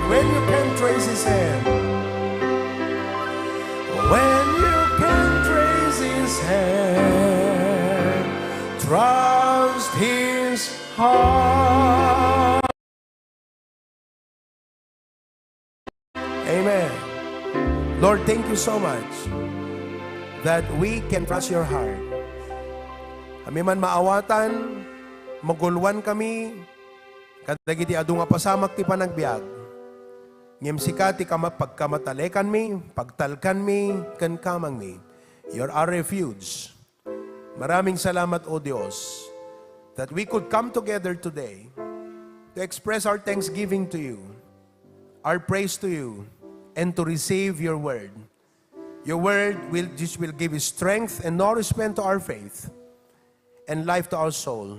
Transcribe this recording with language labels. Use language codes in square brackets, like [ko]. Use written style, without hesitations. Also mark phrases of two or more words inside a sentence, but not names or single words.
[en] When you can't trace His hand, when you can't trace His hand, trust His heart. Amen. Lord, thank you so much that we can trust your heart. [ilo] Kami man maawatan, magulwan kami, kadagiti adu nga pasamak ti panagbiag. Ngem sikati pagkamatalekan mi, pagtalkan mi, kan kamang mi. [en] You're our refuge. [tl] Maraming salamat, O Diyos, [en] that we could come together today to express our thanksgiving to you, our praise to you, and to receive your word. Your word which will give strength and nourishment to our faith and life to our soul.